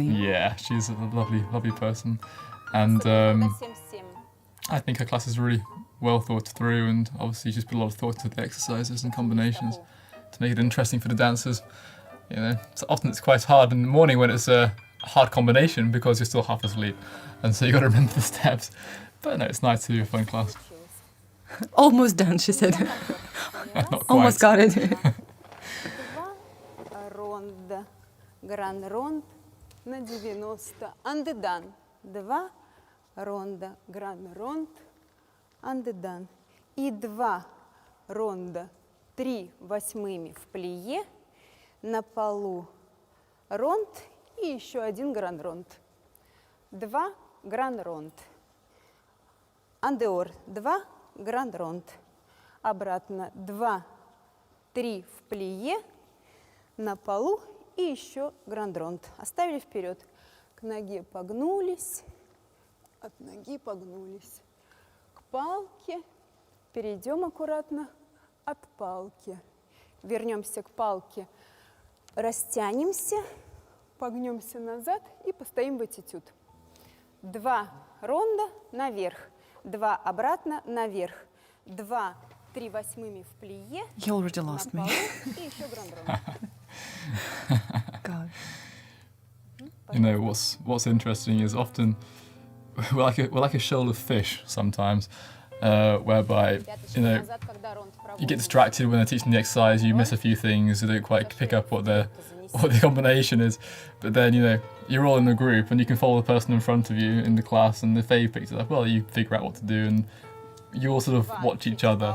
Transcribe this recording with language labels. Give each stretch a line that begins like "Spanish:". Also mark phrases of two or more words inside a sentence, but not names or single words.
English: Yeah, she's a lovely, lovely person. And I think her class is really well thought through, and obviously she's put a lot of thought into the exercises and combinations to make it interesting for the dancers. You know, so often it's quite hard in the morning when it's a hard combination because you're still half asleep, and so you got to remember the steps. But no, it's nice to do a fun class. Almost done, she said. Not quite. Almost got it.
Russian: Ронда, гран-ронд на 90. Андедан. 2 ронда, гран-ронд, андедан. И 2 ронда 3/8 в плие, на полу ронд и еще 1 гран-ронд. 2 гран-ронд. Андеор 2 гран-ронд. Обратно 2, 3 в плие, на полу и еще гранд-ронд. Оставили вперед. К ноге погнулись, от ноги погнулись. К палке перейдем аккуратно от палки. Вернемся к палке, растянемся, погнемся назад и постоим в этюд. 2 ронда наверх, 2 обратно наверх, 2 3/8 в плие,
English: You already lost me.
Russian: и еще гранд-ронд.
English: God. You know, what's interesting is often we're like a shoal of fish sometimes, whereby, you know, you get distracted when they're teaching the exercise, you miss a few things, you don't quite pick up what the combination is, but then, you know, you're all in the group and you can follow the person in front of you in the class, and if they picked it up, well, you figure out what to do, and you all sort of watch each other.